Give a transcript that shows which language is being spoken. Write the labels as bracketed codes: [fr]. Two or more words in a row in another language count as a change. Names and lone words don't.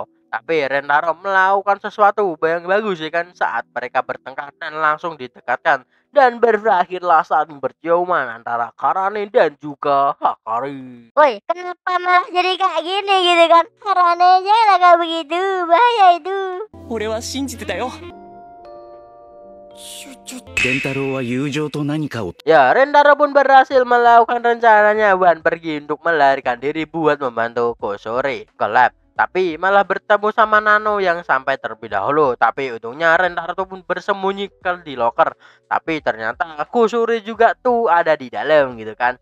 [id] Tapi Rentaro melakukan sesuatu yang bagus ya kan saat mereka bertengkar dan langsung didekatkan. Dan berakhirlah saat berciuman antara Karane dan juga Hakari. Woi, kenapa malah jadi kayak gini gitu kan? Karane jangan kayak begitu, bahaya itu. [ja] 俺は信じてたよ蓮太郎は友情と何かを. [id] Ya, Rentaro pun berhasil melakukan rencananya Wan pergi untuk melarikan diri buat membantu Kusuri ke lab. Tapi malah bertemu sama Nano yang sampai terlebih dahulu. Tapi untungnya Rentaro tuh pun bersembunyi di locker. Tapi ternyata Kusuri juga tuh ada di dalam gitu kan.